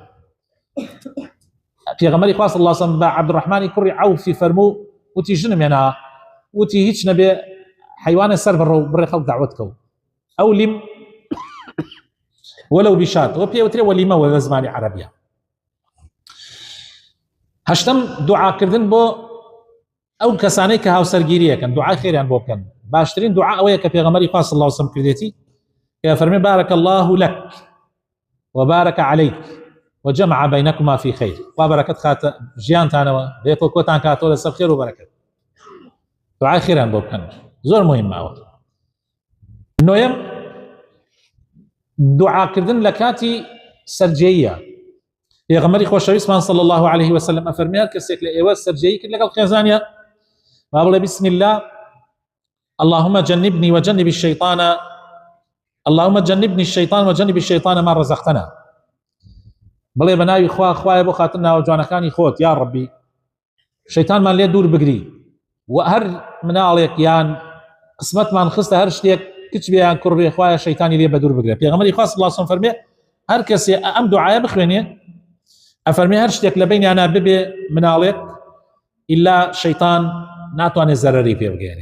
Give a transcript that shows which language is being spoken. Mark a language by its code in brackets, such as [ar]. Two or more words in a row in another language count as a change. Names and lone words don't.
[ckb] پێغەمبەری خوا [ar] صلی الله علیه و سلم [ckb] بە عەبدوڕەحمانی کوڕی عەوفی فەرموو وتی ژنم هێنا وتی هیچ نەبێ حیوانە سەر بڕۆ بڕێ خەڵک دعوەت کەو ئەو [ar] لیم وەلەو بیشات [ckb] وە پێوترێ وەلیمەوە لە زمانی عەرەبیە. هەشتەم دوعاکردن بۆ ئەو کەسانەی کە هاوسەرگیریەکەن دوعای خێریان بۆ بکەن. باشترین دوعا ئەوەیە کە پێغەمبەری خوا [ar] صلی الله علیه و سلم [ckb] کردێتی کە فەرمێ [ar] بارك الله لك وبارك عليك وجمع بينكما في خير [ckb] خوا بەرەکەت خاتە ژیانتانەوە بێتەوە کۆتان کاتەوە لەسەر خێر و بەرەکەت دوعای خێریان بۆ بکەن زۆر مهمەوە. نۆیەم دوعاکردن لە کاتی سەرجەییە. پێغەمبەری خۆشەویستمان [ar] صلی الله عليه وسلم [ckb] ئەفەرمێ هەر کەسێک لە ئێوە سەرجەیی کرد لەگەڵ خێزانیە با بڵێ [ar] بسم الله اللهم جنبني وجنب الشيطان اللهم جنبني الشيطان وجنب الشيطان ما رزقتنا [ckb] بڵێ بە ناوی خوا خوایە بۆ خاتر ناوە جوانەکانی خۆت یا ڕەبی شەیتانمان لێ دوور بگری و هەر مناڵێک یان قسمەتمان خستە هەر شتێک کچ بێ یان کوڕ بێ خوایە شەیتانی لێ بە دوور بگرێ. پێغەمبەری خوا [ar] صلی الله علیه و سلم [ckb] فەرمێ هەر کەسێ ئەم دوعایە بخوێنێ ئەفەرمێ هەر شتێک لە بینیانە ببێ مناڵێک ئیلا شەیتان ناتوانێت زەرەری پێ بگێنێ.